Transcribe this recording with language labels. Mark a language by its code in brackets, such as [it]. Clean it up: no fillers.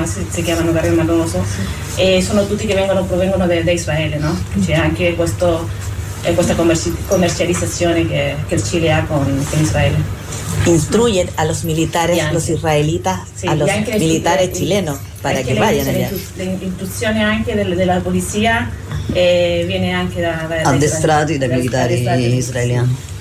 [it] Si chiamano carri armati, non lo so. E sono tutti che provengono da Israele, no? C'è anche questo. E questa commercializzazione che il Cile ha con Israele. [es] Instruye a los militares, anche, los israelitas, sí, a los militares chilenos para que vayan allá. [it] L'istruzione anche della polizia viene anche da addestrati dai militari israeliani.